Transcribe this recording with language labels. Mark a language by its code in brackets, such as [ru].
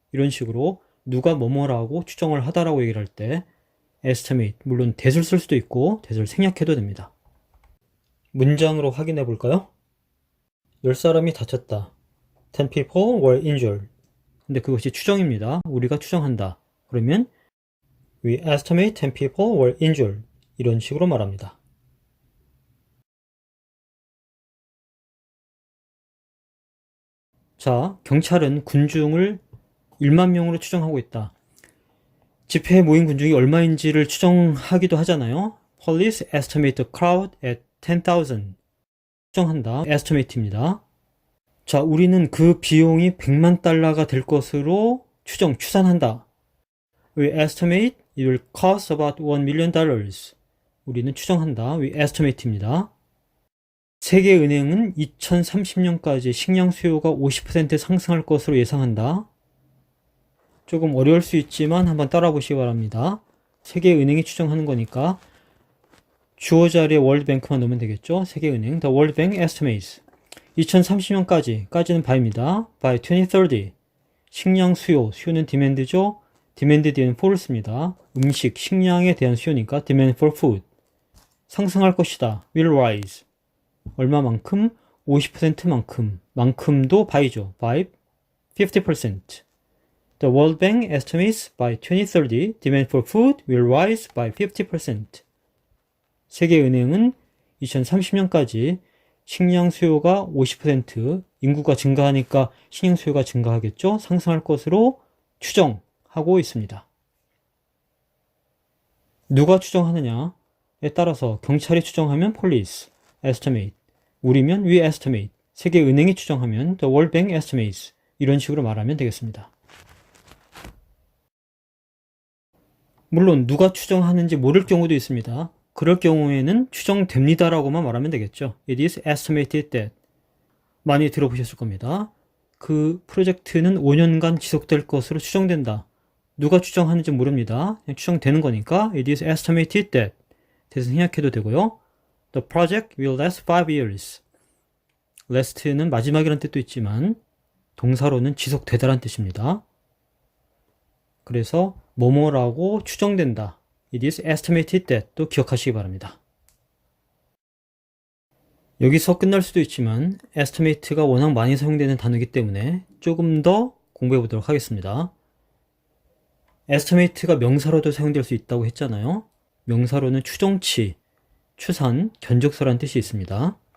[ko] 이런 식으로 누가 뭐뭐라고 추정을 하다라고 얘기를 할 때 estimate, 물론 that을 쓸 수도 있고 that을 생략해도 됩니다. 문장으로 확인해 볼까요? 10사람이 다쳤다. [en] 10 people were injured. [ko] 근데 그것이 추정입니다. 우리가 추정한다. 그러면 [en] we estimate 10 people were injured. [ko] 이런 식으로 말합니다. 자, 경찰은 군중을 1만 명으로 추정하고 있다. 집회에 모인 군중이 얼마인지를 추정하기도 하잖아요. [en] Police estimate the crowd at 10,000. [ko] 추정한다. estimate입니다. 자, 우리는 그 비용이 100만 달러가 될 것으로 추산한다. [en] We estimate it will cost about $1 million. [ko] 우리는 추정한다. [en] We estimate입니다. [ko] 세계은행은 2030년까지 식량 수요가 50% 상승할 것으로 예상한다. 조금 어려울 수 있지만 한번 따라 보시기 바랍니다. 세계은행이 추정하는 거니까 주어 자리에 월드뱅크만 넣으면 되겠죠. 세계은행, [en] The World Bank estimates [ko] 2030년까지는 by입니다. [en] by 2030 [ko] 식량 수요는 demand죠. demand 뒤에는 for를 씁니다. 음식, 식량에 대한 수요니까 [en] demand for food. [ko] 상승할 것이다. [en] will rise. [ko] 얼마만큼? 50%만큼. 만큼도 by죠. [en] by 50%. The World Bank estimates by 2030 demand for food will rise by 50%. [ko] 세계은행은 2030년까지 식량 수요가 50%, 인구가 증가하니까 식량 수요가 증가하겠죠. 상승할 것으로 추정, 추정하고 있습니다. 누가 추정하느냐에 따라서 경찰이 추정하면 [en] police estimate, [ko] 우리면 [en] we estimate, [ko] 세계은행이 추정하면 [en] the World Bank estimates, [ko] 이런 식으로 말하면 되겠습니다. 물론 누가 추정하는지 모를 경우도 있습니다. 그럴 경우에는 추정됩니다라고만 말하면 되겠죠. [en] It is estimated that. [ko] 많이 들어보셨을 겁니다. 그 프로젝트는 5년간 지속될 것으로 추정된다. 누가 추정하는지 모릅니다. 그냥 추정되는 거니까 [en] It is estimated that. [ko] 대신 생략해도 되고요. [en] The project will last 5 years. [ko] last는 마지막이라는 뜻도 있지만 동사로는 지속되다라는 뜻입니다. 그래서 뭐뭐라고 추정된다. [en] It is estimated that [ko] 또 기억하시기 바랍니다. 여기서 끝날 수도 있지만 estimate가 워낙 많이 사용되는 단어이기 때문에 조금 더 공부해 보도록 하겠습니다. estimate가 명사로도 사용될 수 있다고 했잖아요. 명사로는 추정치, 추산, 견적서라는 뜻이 있습니다.